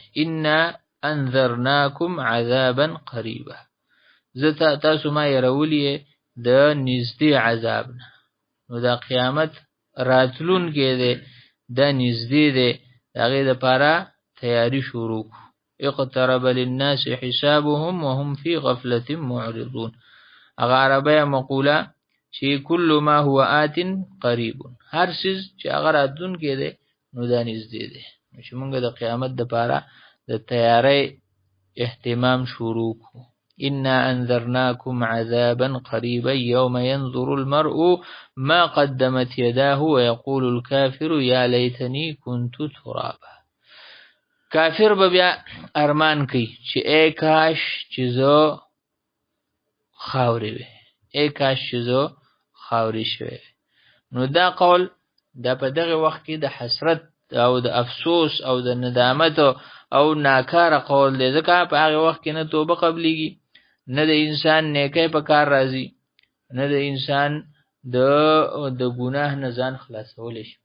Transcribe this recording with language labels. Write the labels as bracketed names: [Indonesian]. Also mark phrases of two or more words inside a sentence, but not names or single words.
[Arabic] انا انذرناکم عذابا قریبا، [Pashto] زه تاسو ما یرولی د نږدې عذاب نه، نو دا قیامت راتلونکی دی، دا نږدې دی، د هغې دپاره تیاری شروع کړو. [Arabic] اقترب للناس حسابهم وهم فی غفلة معرضون. [Pashto] هغه عربیه مقوله چې [Arabic] کل ما هو آت قریب، [Pashto] هر څیز چې هغه راتلونکی دی نو دا نږدې دی. نو چې مونږ د قیامت دپاره د تیاری اهتمام شروع کړو. [Arabic] انا انذرناکم عذابا قریبا یوم ينظر المرء ما قدمت یداه ویقول الکافر یا لیتنی کنت ترابا. [Pashto] کافر به بیا ارمان کوي چې ای کاش چې زه خاورې وې، ای کاش چې زه خاورې شوی. نو دا قول دا په دغه وخت کې د حسرت او د افسوس او د ندامت او ناکاره قول دی، ځکه په هغه وخت کې نه توبه قبلیږي، نه د انسان نیکی په کار راځي، نه د انسان د ګناه نه ځان خلاصولی شي.